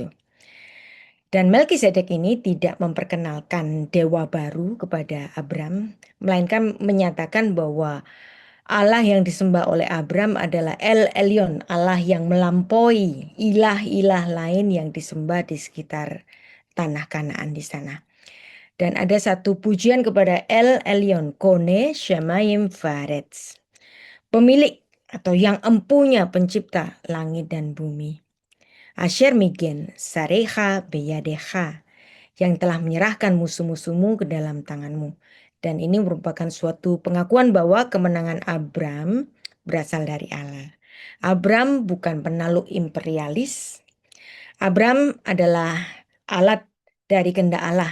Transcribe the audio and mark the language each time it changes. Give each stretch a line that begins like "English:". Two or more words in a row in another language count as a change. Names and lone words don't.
Indonesian: Dan Melkisedek ini tidak memperkenalkan dewa baru kepada Abram, melainkan menyatakan bahwa Allah yang disembah oleh Abram adalah El Elyon, Allah yang melampaui ilah-ilah lain yang disembah di sekitar tanah Kanaan di sana. Dan ada satu pujian kepada El Elyon,
Hebrew: קונה שמים וארץ,
Indonesian: pemilik atau yang empunya pencipta langit dan bumi.
Hebrew: אשר מגן צריך בידך,
Indonesian: yang telah menyerahkan musuh-musuhmu ke dalam tanganmu. Dan ini merupakan suatu pengakuan bahwa kemenangan Abram berasal dari Allah. Abram bukan penakluk imperialis. Abram adalah alat dari kehendak Allah.